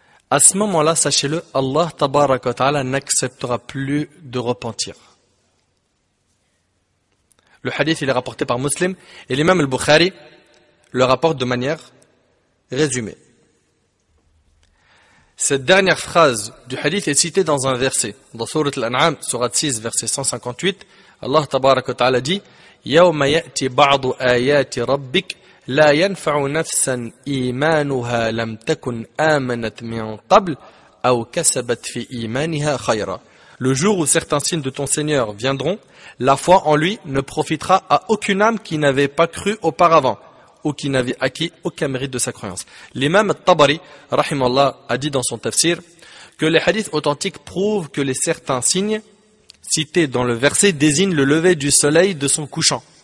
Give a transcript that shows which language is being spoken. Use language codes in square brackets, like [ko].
[fr] À ce moment-là, sachez-le, Allah tabaraka wa ta'ala n'acceptera plus de repentir. Le hadith il est rapporté par Muslim et l'imam al-Bukhari le rapporte de manière résumée. Cette dernière phrase du hadith est citée dans un verset. Dans Sourate Al-An'am, Sourate 6, verset 158, Allah tabaraka wa ta'ala dit [ar] يَوْمَ يَأْتِ بَعْضُ آيَاتِ رَبِّكَ لَا يَنْفَعُ نَفْسًا إِيمَانُهَا لَمْ تَكُنْ آمَنَتْ مِنْ قَبْلِ أَوْ كَسَبَتْ فِي إِيمَانِهَا خَيْرًا. [fr] Le jour où certains signes de ton Seigneur viendront, la foi en lui ne profitera à aucune âme qui n'avait pas cru auparavant ou qui n'avait acquis aucun mérite de sa croyance. L'imam al-Tabari, rahimallah, a dit dans son tafsir que les hadiths authentiques prouvent que les certains signes cités dans le verset désignent le lever du soleil de son couchant.